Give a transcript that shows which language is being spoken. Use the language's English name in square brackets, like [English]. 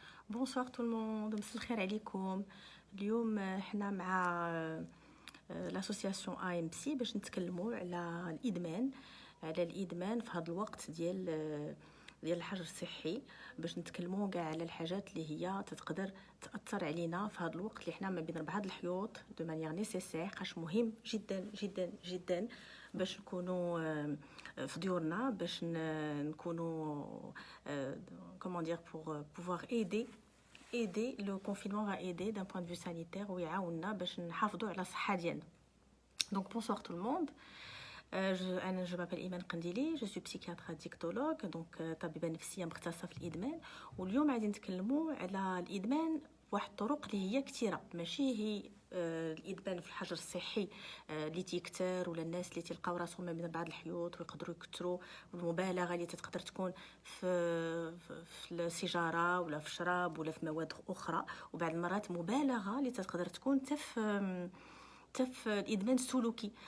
[French] Bonsoir tout le monde, [Arabic] مساء الخير عليكم. اليوم حنا مع l'association AMC باش نتكلموا على الادمان في هذا الوقت ديال الحجر الصحي، باش نتكلموا كاع على الحاجات اللي هي تقدر تاثر علينا في هذا الوقت اللي حنا ما بين بعض الحيوط دو مانيير نيسيسير. خاش مهم جدا جدا جدا باش نكونوا في ديورنا، باش نكونوا [French] comment dire pour pouvoir aider le confinement va aider d'un point de vue sanitaire [Arabic] ويعاوننا باش نحافظوا على الصحه ديالنا. [French] Donc bonsoir tout le monde. Je m'appelle Iman Qandili, je suis psychiatre addictologue, donc [Arabic] طبيبة نفسية مختصة في الإدمان. واليوم غادي نتكلموا على الإدمان بواحد الطرق اللي هي كثيرة، ماشي هي الادمان في الحجر الصحي اللي تيكثر ولا الناس اللي تلقاو راسهم ما بين بعض الحيوط ويقدروا يكثروا، والمبالغه اللي تقدر تكون في السيجاره ولا في الشراب ولا في مواد اخرى، وبعض المرات مبالغه اللي تقدر تكون في الادمان السلوكي.